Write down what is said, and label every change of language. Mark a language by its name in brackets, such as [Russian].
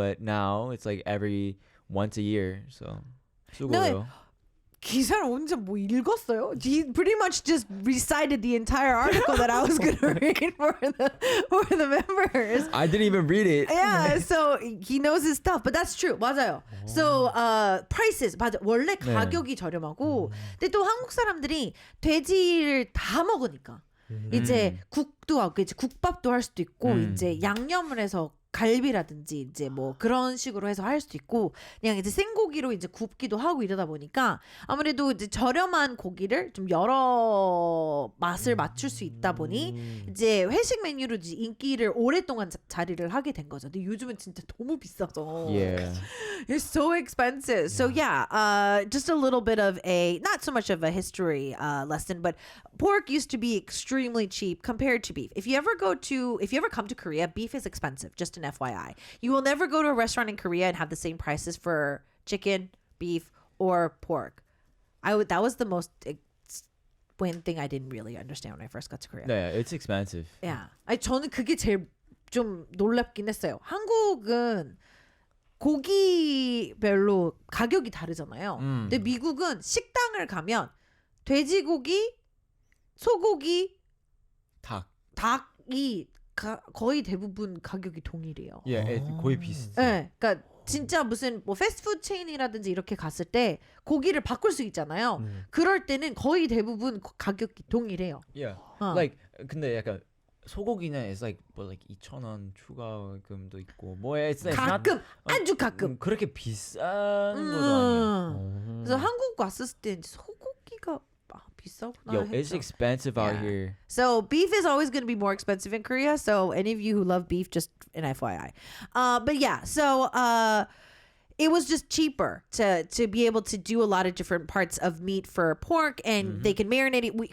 [English] But now, it's like every once a year. [Korean] So, 수고해요. 기사를 언제 뭐 읽었어요? [English] He pretty much just recited the entire article that I was going to read for the members. I didn't even read it. Yeah, so he knows his stuff. But that's true. [Korean] 맞아요. [English] So prices [Korean] 맞아. 원래 가격이 저렴하고 근데 또 한국 사람들이 돼지를 다 먹으니까 이제 국도 하고 이제 국밥도 할 수도 있고 이제 양념을 해서 갈비라든지 이제 뭐 그런 식으로 해서 할 수도 있고 그냥 이제 생고기로 이제 굽기도 하고 이러다 보니까 아무래도 이제 저렴한 고기를 좀 여러 맛을 맞출 수 있다 보니 이제 회식 메뉴로 이제 인기를 오랫동안 자리를 하게 된 거죠. 근데 요즘은 진짜 너무 비싸서. [English] Yeah. It's so expensive. So yeah, just a little bit of a, not so much of a history lesson, but pork used to be extremely cheap compared to beef. If you ever come to Korea, beef is expensive, just an FYI. You will never go to a restaurant in Korea and have the same prices for chicken, beef, or pork. That was the most one thing I didn't really understand when I first got to Korea. Yeah, it's expensive. Yeah. [Korean] 저는 그게 제일 좀 놀랍긴 했어요. 한국은 고기별로 가격이 다르잖아요. 근데 미국은 식당을 가면 돼지고기, 소고기, 닭이 거의 대부분 가격이 동일해요. 거의 비슷해. 네, 그러니까 진짜 무슨 뭐 패스트푸드 체인이라든지 이렇게 갔을 때 고기를 바꿀 수 있잖아요. 그럴 때는 거의 대부분 가격이 동일해요. [English] Yeah. [Korean] Like 근데 약간 소고기는 it's like 2,000원 추가금도 있고 뭐 it's 가끔 not, 아주 가끔 그렇게 비싼 것도 아니에요. 그래서 한국 왔을 때 소고기가 비싸구나. [English] Yo, it's expensive out here. So beef is always going to be more expensive in Korea. So any of you who love beef, just an FYI. But yeah, so it was just cheaper to be able to do a lot of different parts of meat for pork, and they can marinate it.